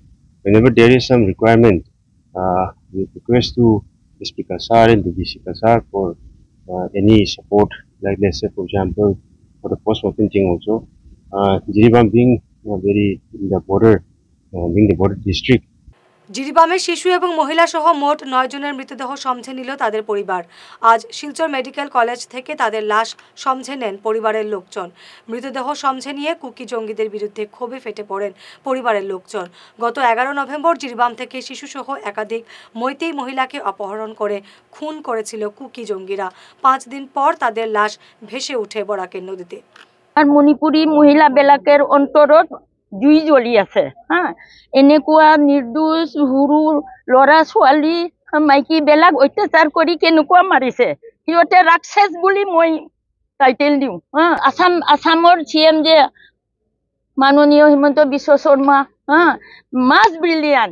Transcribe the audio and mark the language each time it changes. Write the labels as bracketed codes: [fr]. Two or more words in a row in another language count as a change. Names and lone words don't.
[en] Whenever there is some requirement, we request to SP Kasar and the DC Kasar for any support, like let's say for example, for the post-mortem thing also. Jiribam being very in the border, being the border district. [bn] জিরিবামে শিশু এবং মহিলা সহ মোট 9 জনের মৃতদেহ সমঝে নিল তাদের পরিবার। আজ শিলচর মেডিকেল কলেজ থেকে তাদের লাশ সমঝে নেন পরিবারের লোকজন। মৃতদেহ সমঝে নিয়ে কুকি জঙ্গিদের বিরুদ্ধে ক্ষোভে ফেটে পড়েন পরিবারের লোকজন। গত 11 নভেম্বর জিরিবাম থেকে শিশু সহ একাধিক মৈতেই মহিলাকে অপহরণ করে খুন করেছিল কুকি জঙ্গিরা। 5 দিন পর তাদের লাশ ভেসে উঠে বরাকের নদীতে। [as] আর মণিপুৰী মহিলাবিলাকৰ অন্তৰত জুই জ্বলি আছে। এনেকুৱা নিৰ্দোষ সৰু ল'ৰা ছোৱালী মাইকীবিলাক অত্যাচাৰ কৰি কেনেকুৱা মাৰিছে, সিহঁতে ৰাক্ষস বুলি মই টাইটেল দিওঁ। আসামৰ CM যে মাননীয় হিমন্ত বিশ্ব শৰ্মা, [en] much brilliant.